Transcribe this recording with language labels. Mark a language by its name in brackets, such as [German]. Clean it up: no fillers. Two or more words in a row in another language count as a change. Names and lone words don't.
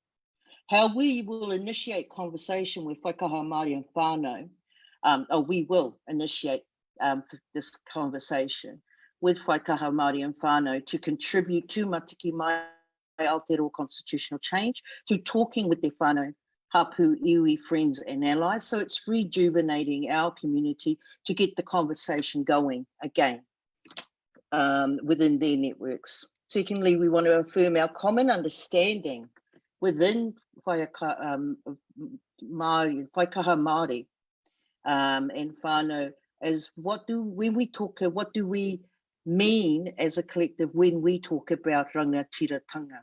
[English] How we will initiate conversation with Whaikaha Māori and whanau, or we will initiate this conversation with Whaikaha Māori and whanau to contribute to Matike Mai Aotearoa constitutional change through talking with their [Māori] whanau, hapu, iwi, [English] friends and allies. So it's rejuvenating our community to get the conversation going again within their networks. Secondly, we want to affirm our common understanding within Whaikaha Māori and whanau as what do we mean as a collective when we talk about Rangatiratanga.